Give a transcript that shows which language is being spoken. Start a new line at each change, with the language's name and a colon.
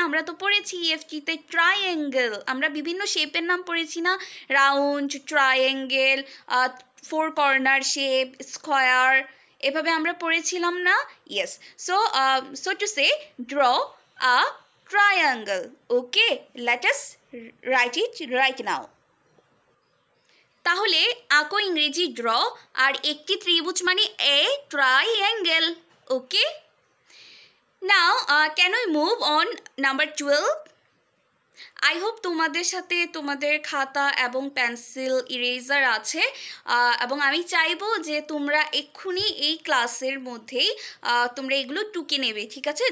Bangla: আমরা তো পড়েছি ইএফটিতে ট্রাইঅ্যাঙ্গেল। আমরা বিভিন্ন শেপের নাম পড়েছি না? Round, triangle, 4 corner shape, square, এভাবে আমরা পড়েছিলাম না? Yes.
English: So to say, draw a triangle. Okay, let us write it right now.
Bangla: তাহলে আঁকো ইংরেজি ড্র, আর একটি ত্রিভুজ মানে এ triangle.
English: Okay, now can we move on number 12? I hope
Bangla: তোমাদের সাথে তোমাদের খাতা এবং পেন্সিল, ইরেজার আছে, এবং আমি চাইবো যে তোমরা এক্ষুনি এই ক্লাসের মধ্যেই তোমরা এগুলো টুকে নেবে, ঠিক আছে?